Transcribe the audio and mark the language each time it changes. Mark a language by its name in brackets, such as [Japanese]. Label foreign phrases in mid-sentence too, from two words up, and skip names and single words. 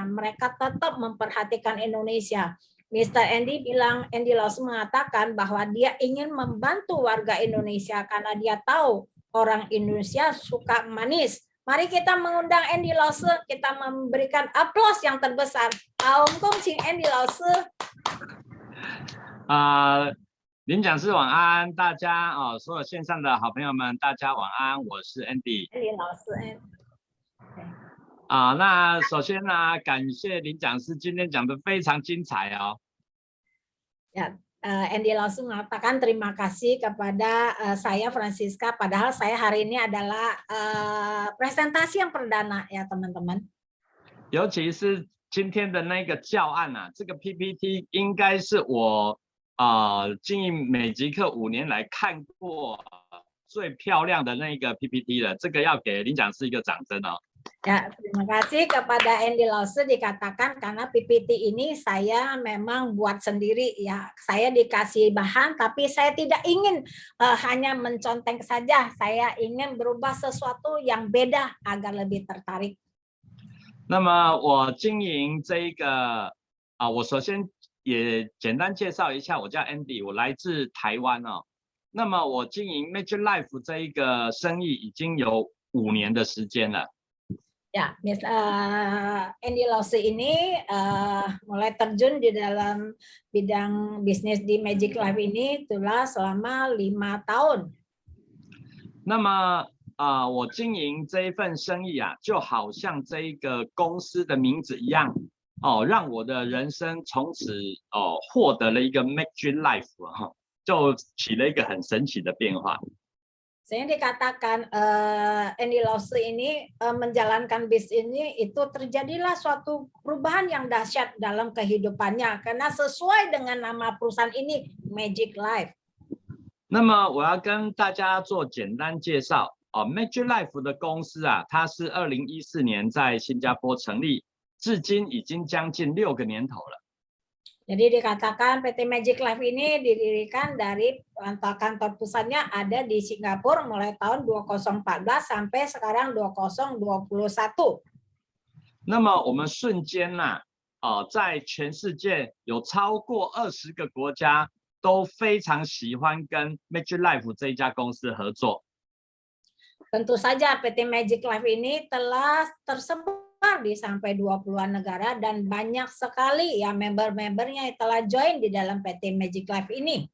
[Indonesian] Mereka tetap memperhatikan Indonesia. Mr. Andy bilang, Andy Laos mengatakan bahwa dia ingin membantu warga Indonesia karena dia tahu orang Indonesia suka manis. Mari kita mengundang Andy Laos, kita memberikan aplaus yang terbesar. Andy Laos. [Chinese] 林讲师晚安，大家所有线上的好朋友们，大家晚安，我是 Andy。 Andy Laos。那首先呢，感谢林讲师今天讲的非常精彩哦。 [Indonesian] Ya. Andy langsung mengatakan terima kasih kepada saya Francisca, padahal saya hari ini adalah presentasi yang perdana ya teman-teman. [Chinese] 尤其是今天的那个教案啊，这个 PPT 应该是我经营美极客5年来看过最漂亮的那个 PPT 了，这个要给林讲师一个掌声哦。 [Indonesian] Ya, terima kasih kepada Andy Laos dikatakan karena PPT ini saya memang buat sendiri ya. Saya dikasih bahan tapi saya tidak ingin hanya mencontek saja. Saya ingin berubah sesuatu yang beda agar lebih tertarik. [Chinese] 那么我经营这个我首先也简单介绍一下，我叫 Andy， 我来自台湾哦。那么我经营 Magic Life 这一个生意已经有5年的时间了。 [Indonesian] Ya, Andy Laos ini mulai terjun di dalam bidang bisnis di Magic Life ini telah selama 5 tahun. [Chinese] 那么我经营这一份生意啊，就好像这一个公司的名字一样让我的人生从此获得了一个 Magic Life 就起了一个很神奇的变化。 [Indonesian] Saya dikatakan Andy Laos ini menjalankan bisnis ini itu terjadilah suatu perubahan yang dahsyat dalam kehidupannya karena sesuai dengan nama perusahaan ini Magic Life. [Chinese] 那么我要跟大家做简单介绍Magic Life 的公司啊，它是2014年在新加坡成立，至今已经将近6个年头了。 [Indonesian] Jadi dikatakan PT Magic Life ini didirikan dari kantor pusatnya ada di Singapura mulai tahun 2014 sampai sekarang 2021. [Chinese] 那么我们瞬间在全世界有超过20个国家都非常喜欢跟 Magic Life 这一家公司合作。 [Indonesian] Tentu saja PT Magic Life ini telah tersebar di sampai 20-an negara dan banyak sekali ya member-membernya yang telah join di dalam PT Magic Life ini.